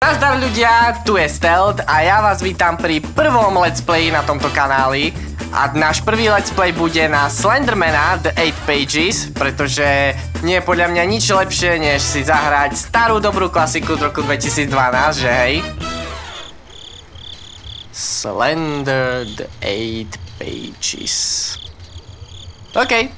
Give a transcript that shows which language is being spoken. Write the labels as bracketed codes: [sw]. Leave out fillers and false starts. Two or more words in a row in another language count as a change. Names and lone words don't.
[sk] Nazdar ľudia, tu je Stealth a ja vás vítam pri prvom [en] let's play [sk] na tomto kanáli. A náš prvý [en] let's play [sk] bude na Slendermana The 8 Pages, pretože nie je podľa mňa nič lepšie, než si zahrať starú dobrú klasiku z roku 2012, že hej? Slender The 8 Pages. OK.